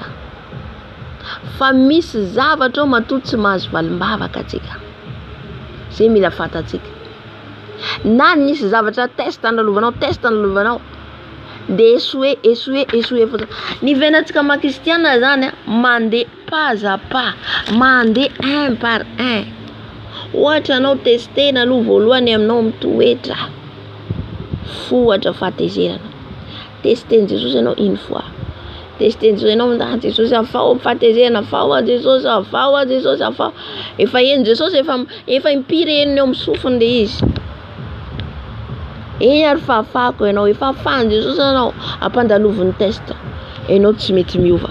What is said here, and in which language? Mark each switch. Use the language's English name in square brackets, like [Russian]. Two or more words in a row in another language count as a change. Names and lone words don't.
[Malagasy] Fa misy zavatra ao matoa tsy mahazo valim-bavaka atsika. Zay mila fantatsika. Na nisy zavatra test analovanao dia échoué fotsiny. Ny venatsika maha-kristiana zany mandeha [French] pas à pas, [Malagasy] mandeha [French] un par un. [Malagasy] Ohatra anao testena aloha voalohany aminao mitoetra, fohatra fahatezerana. Testeny Jesosy anao [French] une fois. [Malagasy] Testeny Jesosy anao Jesosy afao fahatezerana, afao Jesosy, afao Jesosy, afao. Efa eny Jesosy efa impireniny ao amin'ny sofiny le izy. Eny ary fahafahako ianao, efa afahany Jesosy anao ampandaloviny test. Ianao tsy mety miova.